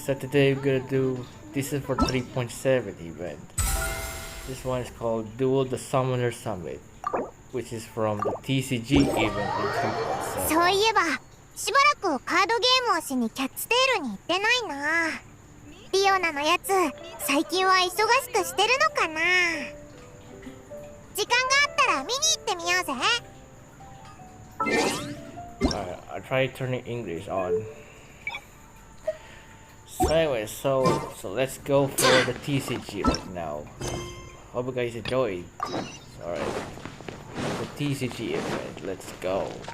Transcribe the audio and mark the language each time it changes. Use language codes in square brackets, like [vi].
[en] So today we're gonna do, this is for 3.7 event. This one is called Duel the Summoner Summit, which is from the TCG event in 3.7. [ja] そういえば、しばらくカードゲームをしにキャッツテールに行ってないな。リオナのやつ、最近は忙しくしてるのかな。時間があったら見に行ってみようぜ。 [en] I'll try turning English on. So anyway, so let's go for the TCG right now. Hope you guys enjoyed. Alright, the TCG event, let's go.